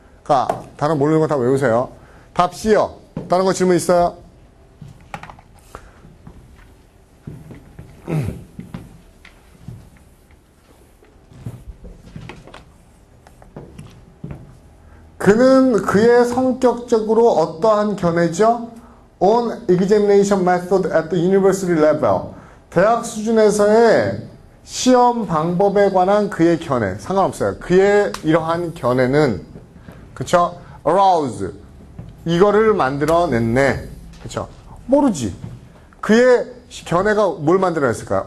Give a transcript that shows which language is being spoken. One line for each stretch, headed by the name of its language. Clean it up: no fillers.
Korean: 그러니까 단어 모르는 거 다 외우세요. 답 C요. 다른 거 질문 있어요? 그는 그의 성격적으로 어떠한 견해죠?
English: On examination method at the university level.
Korean: 대학 수준에서의 시험 방법에 관한 그의 견해. 상관없어요. 그의 이러한 견해는, 그쵸? arouse. 이거를 만들어냈네. 그쵸? 모르지. 그의 견해가 뭘 만들어냈을까요?